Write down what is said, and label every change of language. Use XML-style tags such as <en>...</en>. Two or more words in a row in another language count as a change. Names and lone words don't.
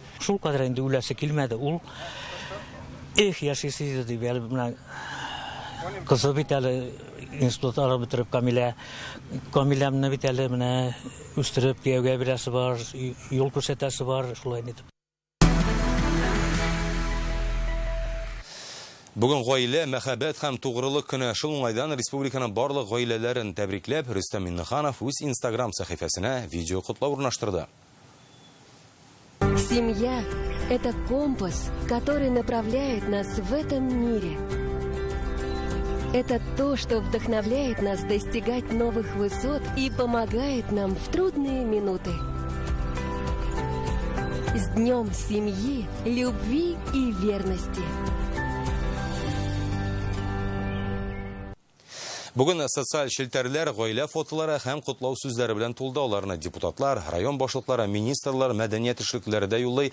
<tt>Шул кадәр инде үләсе килмәде ул. Яшисе дип әле менә кызы бит әле институтларны бетереп Камиләмне бит әле менә үстереп кияүгә бирәсе бар, юл күрсәтәсе бар, шулай итеп. Бүген гаилә, мәхәббәт һәм тугрылык көне. Шул уңайдан республиканың барлык гаиләләрен тәбрикләп, Рөстәм Миннеханов үз Instagram сәхифәсенә видео котлау урнаштырды.</tt> <ru>Семья – это компас, который направляет нас в этом мире. Это то, что вдохновляет нас достигать новых высот и помогает нам в трудные минуты. С Днем семьи, любви и верности!</ru> <tt>Бүген социаль челтәрләр, гаилә фотолары һәм котлау сүзләре белән тулды. Аларны депутатлар, район башлыклары, министрлар, мәдәният эшлекләре дә юллый.</tt>